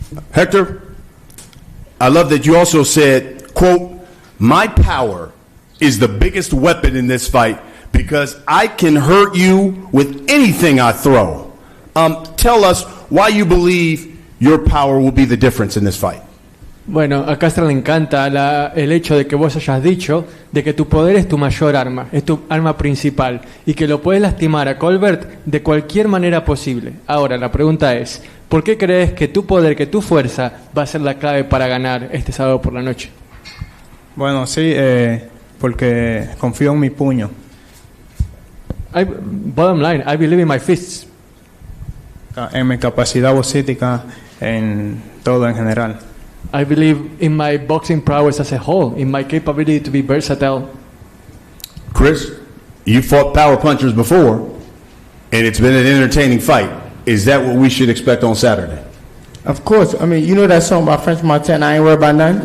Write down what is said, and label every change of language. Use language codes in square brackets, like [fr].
[en] Hector, I love that you also said, quote, my power is the biggest weapon in this fight because I can hurt you with anything I throw. Tell us why you believe your power will be the difference in this fight. [es] Bueno, a Castro le encanta el hecho de que vos hayas dicho de que tu poder es tu mayor arma, es tu arma principal y que lo puedes lastimar a Colbert de cualquier manera posible. Ahora, la pregunta es, ¿por qué crees que tu poder, que tu fuerza va a ser la clave para ganar este sábado por la noche? Bueno, sí, porque confío en mi puño. [en] Bottom line, I believe in my fists. [es] En mi capacidad boxística, en todo en general. [en] I believe in my boxing prowess as a whole, in my capability to be versatile. Chris, you fought power punchers before, and it's been an entertaining fight. Is that what we should expect on Saturday? Of course. I mean, you know that song by French Montana, I ain't worried about none?